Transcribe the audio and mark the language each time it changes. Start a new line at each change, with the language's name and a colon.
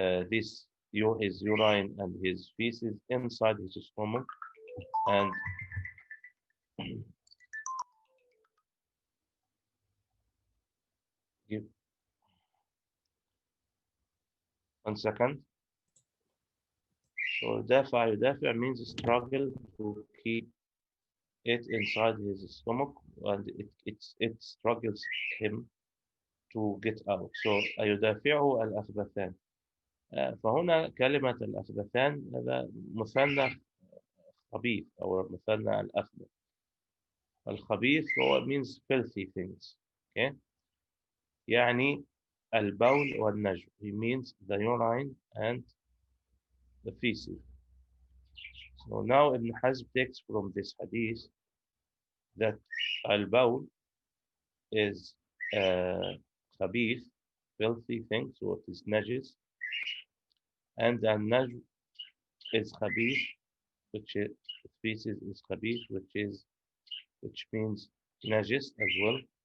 English: his urine and his feces inside his stomach, and give 1 second. So يدافع means struggle to keep it inside his stomach, and it struggles him to get out.
Arabic: So يدافعه الأخبثان. فهنا كلمة الأخبثان هذا مثنى خبيث أو مثنى الأخبث. الخبيث هو
English: means filthy things.
Arabic: Okay? يعني البول والنجو.
English: He means the urine and the feces. So now Ibn Hazm takes from this hadith that al-bawl is khabith, filthy thing, so it is najis, and al-najm is khabith, which is feces is khabith, which means najis as well.